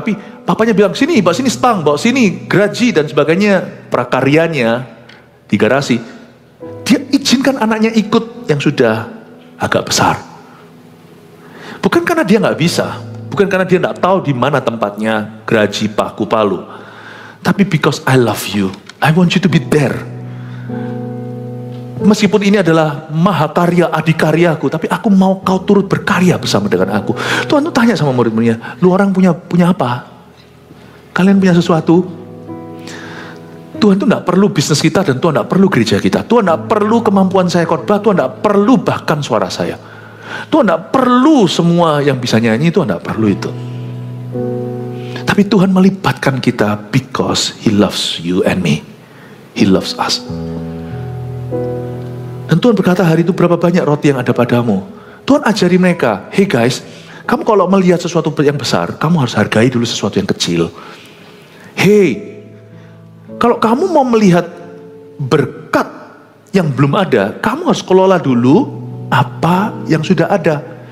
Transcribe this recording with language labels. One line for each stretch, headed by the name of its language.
Indonesian: Tapi papanya bilang, sini, bawa sini stang, bawa sini geraji dan sebagainya, prakaryanya di garasi. Dia izinkan anaknya ikut yang sudah agak besar. Bukan karena dia nggak bisa, bukan karena dia nggak tahu di mana tempatnya geraji, paku, palu. Tapi
English: because I love you, I want you to be there.
Indonesian: Meskipun ini adalah mahakarya adikaryaku, tapi aku mau kau turut berkarya bersama dengan aku. Tuhan tuh tanya sama murid-muridnya, lu orang punya apa? Kalian punya sesuatu? Tuhan tuh gak perlu bisnis kita, dan Tuhan gak perlu gereja kita. Tuhan gak perlu kemampuan saya khotbah, Tuhan gak perlu bahkan suara saya. Tuhan gak perlu semua yang bisa nyanyi, Tuhan gak perlu itu. Tapi Tuhan melibatkan kita
English: because He loves you and me. He loves us.
Indonesian: Dan Tuhan berkata, hari itu berapa banyak roti yang ada padamu? Tuhan ajari mereka,
English: hey guys,
Indonesian: kamu kalau melihat sesuatu yang besar, kamu harus hargai dulu sesuatu yang kecil. Hey, kalau kamu mau melihat berkat yang belum ada, kamu harus kelola dulu apa yang sudah ada.